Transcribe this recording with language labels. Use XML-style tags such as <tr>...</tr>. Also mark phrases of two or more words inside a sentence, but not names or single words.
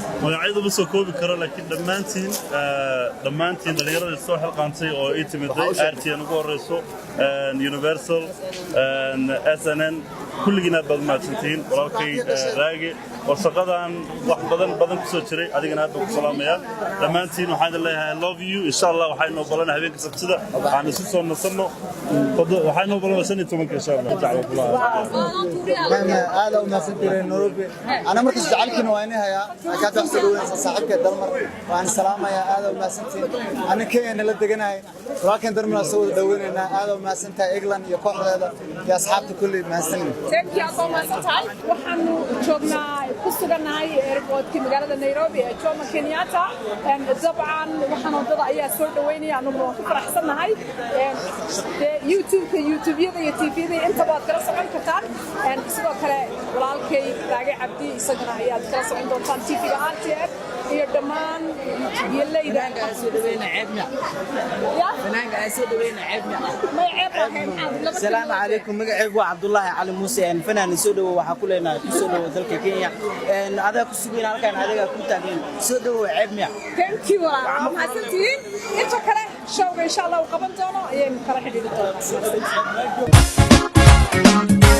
<so>magacyadu ma soo koobi karo laakiin dhammaantiin dhalinyarada soo xilqaantay oo ay timiday RTN ugu horeyso Universal SNN kulligiin aad baad mahadsantihiin walaalkay raage oo shaqadan wax badan ku soo jiray adigana aad baan ku salaamayaa dhammaantiin waxaan leeyahay</so> <en>I love you</en> <ar>إن شاء الله</ar> <so>waxaan noo balan habeenka sabtida aan isu soo nasano waxaan noo balan 15</so> <ar>إن شاء الله</ar> <so>aad u mahadsantihiin Nairobi ana markii jacalkiina waa inay hayaa ka taxsadooyinka saaxiibka dalmar waan salaamayaa aad u mahadsantihiin ana Kenya la deganahay walaalkan dalmar soo dhaweynayna aad u mahadsantahay England iyo kooxdeeda iyo asxaabta kulli mahadsantiin</so> <en>thank you so much</en> <so>waxaan joognaa ku sugannahay airportka magaalada Nairobi ee Jomo Kenyatta dabcan waxaan wadada ayaa soo dhaweynaya anagu waan ku faraxsanahay YouTube-yada iyo TV-yada inta baad kala socon kartaan sidoo kale walaalkay Raage Cabdi isagana ayaad kala socon doontaan TV-ga RTN iyo dhammaan YouTube-yada soo dhaweynaa ceebna fanaanka ay soo dhaweynaa ceebna ma ceeb</so> <ar>السلام عليكم</ar> <so>magacaygu waa Cabdullaahi Cali Muuse fanaan soo dhawo waxa ku leenahay soo dhawo dalka Kenya adaa ku sugan halkan adiga ku taagan soo dhawo ceebna</so> <en>thank you</en> <so>mahadsantiin inta kale show</so> <ar>إن شاء الله</ar> <so>qaban doono ayaan kala xidhiidhi doonaa</so>